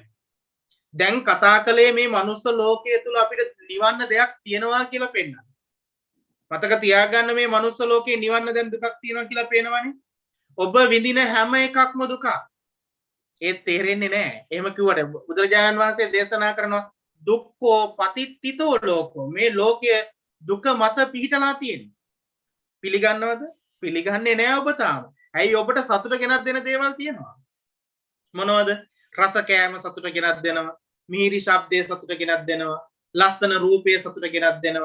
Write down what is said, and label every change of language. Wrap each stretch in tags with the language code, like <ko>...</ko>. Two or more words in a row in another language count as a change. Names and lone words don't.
<si>දැන් කතා කළේ මේ මනුස්ස ලෝකයේ තුල අපිට නිවන්න දෙයක් තියෙනවා කියලා පෙන්නන. මතක තියාගන්න මේ මනුස්ස ලෝකේ නිවන්න දැන් දුකක් තියෙනවා කියලා පේනවනේ. ඔබ විඳින හැම එකක්ම දුක. ඒ තේරෙන්නේ නැහැ. එහෙම කිව්වට බුදුරජාණන් වහන්සේ දේශනා කරනවා</si> <pi>දුක්ඛෝ පතිට්ඨිතෝ ලෝකෝ.</pi> <si>මේ ලෝකයේ දුක මත පිහිටලා තියෙන්නේ. පිළිගන්නවද? පිළිගන්නේ නැහැ ඔබ තාම. ඇයි ඔබට සතුට ගෙනත් දෙන දේවල් තියෙනවා. මොනවද? රස කෑම සතුට ගෙනත් දෙනවා. මිහිරි ශබ්දයේ සතුට ගෙනත් දෙනවා. ලස්සන රූපයේ සතුට ගෙනත් දෙනවා.</si>